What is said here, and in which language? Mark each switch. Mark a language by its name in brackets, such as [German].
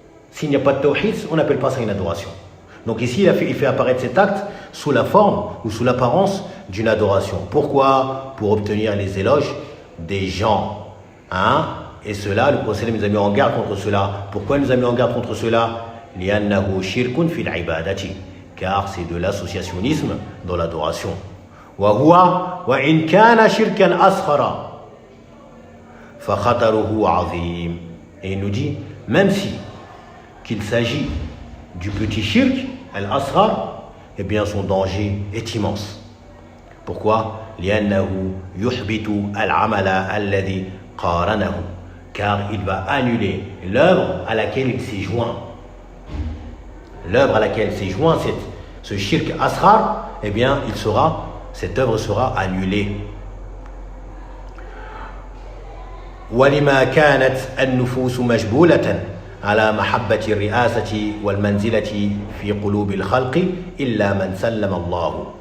[French] S'il n'y a pas de tawhid, on n'appelle pas ça une adoration. Donc ici il fait apparaître cet acte sous la forme ou sous l'apparence d'une adoration. Pourquoi? Pour obtenir les éloges des gens. Et cela, le prophète nous a mis en garde contre cela. Pourquoi il nous a mis en garde contre cela? [Arabic] لأنه شرك في العبادة, [French] car c'est de l'associationnisme dans l'adoration. [Arabic] وإن كان شركا أصغر فخطره عظيم. [French] Et il nous dit, même si qu'il s'agit du petit shirk, al-asghar, eh bien son danger est immense. Pourquoi? [Arabic] لأنه يحبط العمل الذي قارنه, [French] car il va annuler l'œuvre à laquelle il s'est joint. L'œuvre à laquelle s'est joint ce shirk asghar, eh bien cette œuvre sera annulée. [Arabic] ولما كانت النفوس مجبولة على محبة الرئاسة والمنزلة في قلوب الخلق إلا من سلم الله.